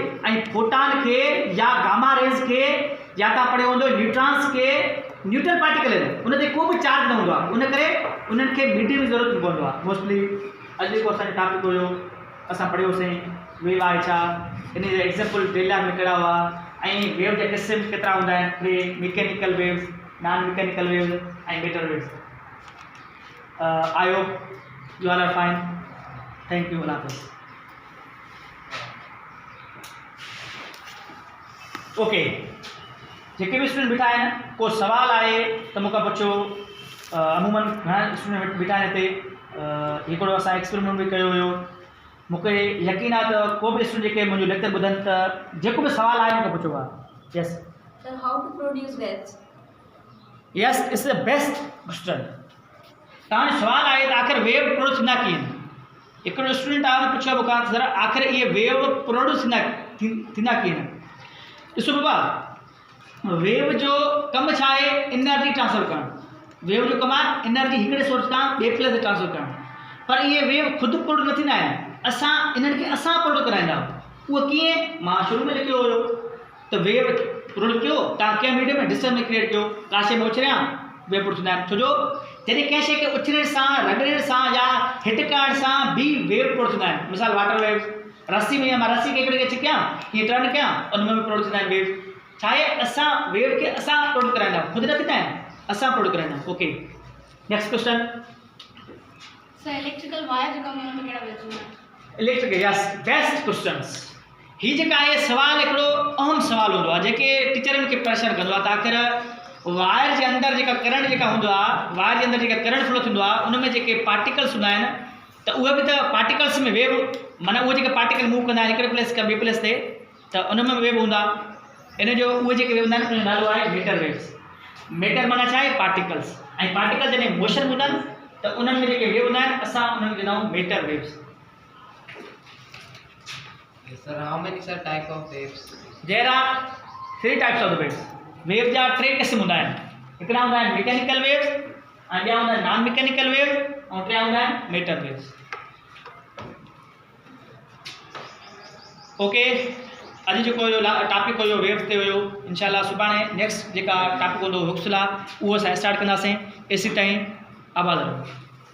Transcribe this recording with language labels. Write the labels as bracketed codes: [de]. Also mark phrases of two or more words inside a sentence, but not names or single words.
[sd] ऐं फोटॉन खे या [en] gamma rays [sd] खे या तव्हां पढ़ियो हूंदो न्यूट्रॉन्स खे [en] neutral particle [sd] आहिनि, उन ते को बि चार्ज न हूंदो आहे। उन करे उन्हनि खे मीडियम जी ज़रूरत न पवंदो आहे। मोस्टली अॼु जेको असांजो टॉपिक हुयो, असां पढ़ियोसीं वेव आहे छा, इन जा एग्ज़ाम्पल डेला में कहिड़ा हुआ, ऐं वेव जा क़िस्म केतिरा हूंदा आहिनि, टे [en] mechanical waves, non mechanical waves [sd] ऐं [en] matter waves. I hope you all are fine. Thank you. [ur] اللہ حافظ. [sd] ओके, जेके बि स्टूडेंट बीठा आहिनि, को सवाल आहे त मूंखां पुछो। अमूमन घणा स्टूडेंट बीठा आहिनि हिते। हिकिड़ो असां एक्सपेरिमेंट बि कयो हुयो। मूंखे यकीन आहे त को बि स्टूडेंट जेके मुंहिंजो लेक्चर ॿुधनि त जेको बि सवाल आहे मूंखे पुछो आहे। यस [en] Sir, how to produce waves? Yes, it's the best question. [sd] तव्हांजो सवाल आहे त आख़िर वेव प्रोड्यूस थींदा कीअं। हिकिड़ो स्टूडेंट आहे, हुन पुछियो मूंखां सर आख़िर इहे वेव प्रोड्यूस थींदा कीअं। ॾिसो बाबा, वेव जो कमु छा आहे, एनर्जी ट्रांसफर करणु। वेव जो कमु आहे एनर्जी हिकिड़े सोर्स खां ॿिए प्लेस ते ट्रांसफर करणु। पर इहे वेव ख़ुदि प्रोड्यूस न थींदा आहिनि, असां इन्हनि खे प्रोड्यूस कराईंदा आहियूं। उहो कीअं, मां शुरू में लिखियो हुयो त वेव प्रोड्यूस कयो तव्हां कंहिं मीडियम में डिस्टेंस में क्रिएट कयो, का शइ में उछरिया वेव प्रोड्यूस थींदा आहिनि। छो जो जॾहिं कंहिं शइ खे उछरण सां, रगड़ण सां या हिट करण सां बि वेव प्रोड्यूस थींदा आहिनि। मिसाल [en] water waves, [sd] रस्सी में मां रस्सी खे हिकिड़े खे छिकियां, हीअं टर्न कयां, उन में बि प्रोड्यूस थींदा आहिनि वेव। छा आहे, असां वेव खे प्रोड्यूस कराईंदा आहियूं, ख़ुदि न थींदा आहिनि, असां प्रोड्यूस कराईंदा आहियूं। [en] Okay, next question. [sd] सर, [en] electrical wire [sd] जो कमु, हुन में कहिड़ा वेव्स हूंदा आहिनि? [en] Electrical, yes, best questions. [sd] हीअ जेका आहे सवाल हिकिड़ो अहम सवाल हूंदो आहे, जेके टीचरनि खे परेशान कंदो आहे। त आख़िर वायर जे अंदरि जेका करंट जेका हूंदो आहे, वायर जे अंदरि जेका [en] current flow [sd] थींदो आहे, उन में जेके पार्टिकल्स हूंदा आहिनि, त उहे बि त पार्टिकल्स में वेव, माना उहे जेके [en] particle move [sd] कंदा आहिनि हिकिड़े प्लेस खां ॿिए प्लेस ते, त उन में वेव हूंदा। इन जो उहे जेके वेव हूंदा आहिनि, उन जो नालो आहे [en] matter waves. [sd] मेटर माना छा आहे, पार्टिकल्स। ऐं पार्टिकल जॾहिं मोशन हूंदा आहिनि, त उन्हनि में जेके वेव हूंदा आहिनि, असां उन्हनि खे चवंदा आहियूं [en] matter waves. Sir, how many type of waves? There are 3 types of the waves. [sd] वेव जा 3 क़िस्म हूंदा आहिनि। हिकिड़ा हूंदा आहिनि [en] mechanical waves, [sd] ऐं ॿिया हूंदा आहिनि [en] non mechanical waves, [sd] ऐं टिया हूंदा आहिनि [en] matter waves. [sd] ओके, अॼु जेको हुयो टॉपिक हुयो वेव्स ते हुयो। इंशाल्लाह सुभाणे नेक्स्ट जेका टॉपिक हूंदो हुक्सला, उहो असां स्टार्ट कंदासीं। एसी ताईं आबाद रहो।